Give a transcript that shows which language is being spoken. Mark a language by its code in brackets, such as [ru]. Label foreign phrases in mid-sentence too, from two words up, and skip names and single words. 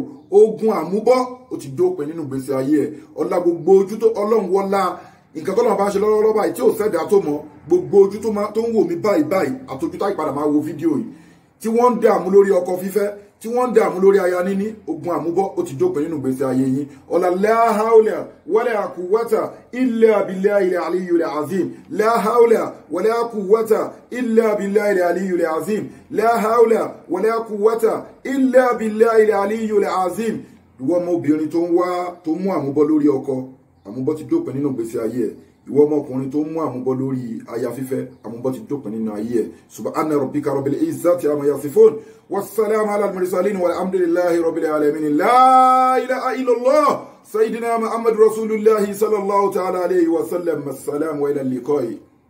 [yo] Ogun àmúbọ́ ó ti dópin nínú ìgbésí ayé ẹ. Ọlá gbogbo ojú tó Ọlọ́run wọlá nǹkan tọ́lọ́run bá ń ṣe lọ́wọ́lọ́wọ́ báyìí tí ò sẹ́dá tó mọ̀, gbogbo ojú tó ń wò mí báyìí àtọ́jú táyì padà máa wo fídíò yìí tí wọ́n ń dààmú lórí ọkọ fífẹ́, tí wọ́n ń dààmú lórí aya níní, ogun àmúbọ́ ó ti dópin nínú ìgbésí ayé yín. [ar] ولا حول ولا قوة إلا بالله العلي العظيم. لا حول ولا قوة إلا بالله العلي العظيم. لا حول ولا قوة إلا بالله العلي العظيم. [yo] Ìwọ ọmọbìnrin tó ń wá, tó mú àmúbọ́ lórí ọkọ, àmúbọ́ ti dópin nínú ìgbésí ayé ẹ̀. Ìwọ ọmọkùnrin tó mú àmúbọ́ lórí aya fífẹ́, àmúbọ́ ti dópin nínú ayé ẹ̀. [ar] سبحان ربك رب العزة عما يصفون والسلام على المرسلين والحمد لله رب العالمين. لا إله إلا الله سيدنا محمد رسول الله صلى الله تعالى عليه وسلم. السلام وإلى اللقاء.